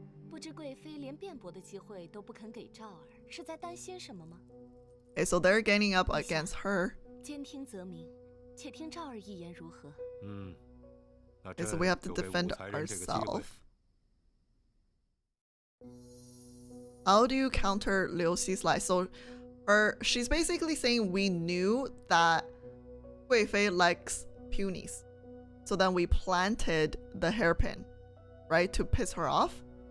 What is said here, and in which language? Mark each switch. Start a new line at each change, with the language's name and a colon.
Chinese: 不知贵妃连辩驳的机会都不肯给赵儿，是在担心什么吗？
English: Okay, so they're gaining up against her.
Chinese: 兼听则明，且听赵儿一言如何？
English: Okay, so we have to defend ourselves. How do you counter Liu Xi's lie? So she's basically saying we knew that Gui Fei likes peonies. So then we planted the hairpin, right, to piss her off.